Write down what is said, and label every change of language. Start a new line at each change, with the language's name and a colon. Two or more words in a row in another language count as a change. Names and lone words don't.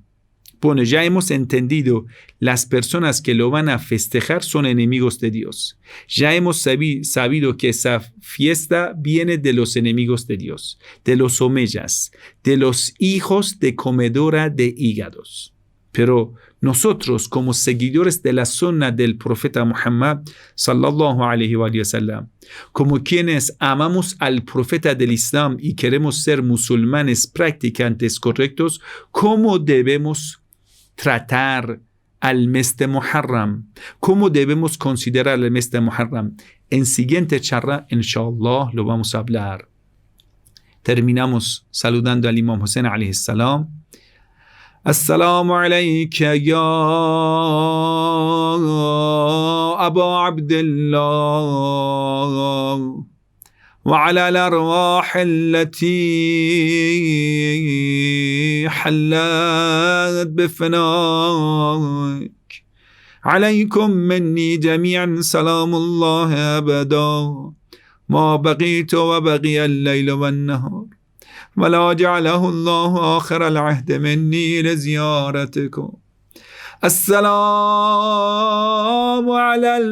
Spanish: Bueno, ya hemos entendido, las personas que lo van a festejar son enemigos de Dios. Ya hemos sabido que esa fiesta viene de los enemigos de Dios, de los omeyas, de los hijos de comedora de hígados. Pero nosotros, como seguidores de la sunna del profeta Muhammad
Arabic: صلى الله عليه وسلم,
Spanish: como quienes amamos al profeta del Islam y queremos ser musulmanes practicantes correctos, ¿cómo debemos tratar al mes de Muharram? ¿Cómo debemos considerar el mes de Muharram? En siguiente charla, inshallah, lo vamos a hablar. Terminamos saludando al Imam Hussein
Arabic: عليه السلام. السلام عليك يا أبا عبد الله وعلى الأرواح التي حلت بفنائك عليكم مني جميعا سلام الله أبدا ما بقيت وبقي الليل والنهار ولا جعله الله آخر العهد مني لزيارتكم السلام على